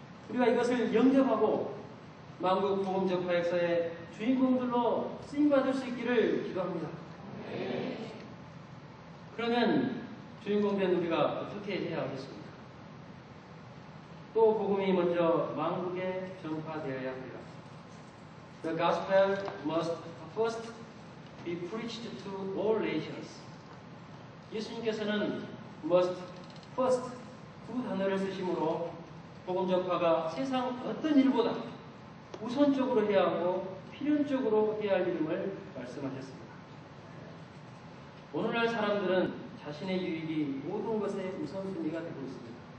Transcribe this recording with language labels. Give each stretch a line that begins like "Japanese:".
Korean: 우리가 이것을 영접하고 만국 복음 전파 역사의 주인공들로 쓰임받을 수 있기를 기도합니다. 그러면 주인공된 우리가 어떻게 해야 하겠습니까? 또 복음이 먼저 만국에 전파되어야 합니다.
English: The gospel must first be preached to all nations.
Korean: 예수님께서는
English: must first
Korean: 두 단어를 쓰심으로 복음 전파가 세상 어떤 일보다 우선적으로 해야 하고 필연적으로 해야 할 일임을 말씀하셨습니다. 오늘날 사람들은 자신의 유익이 모든 것의 우선순위가 되고 있습니다.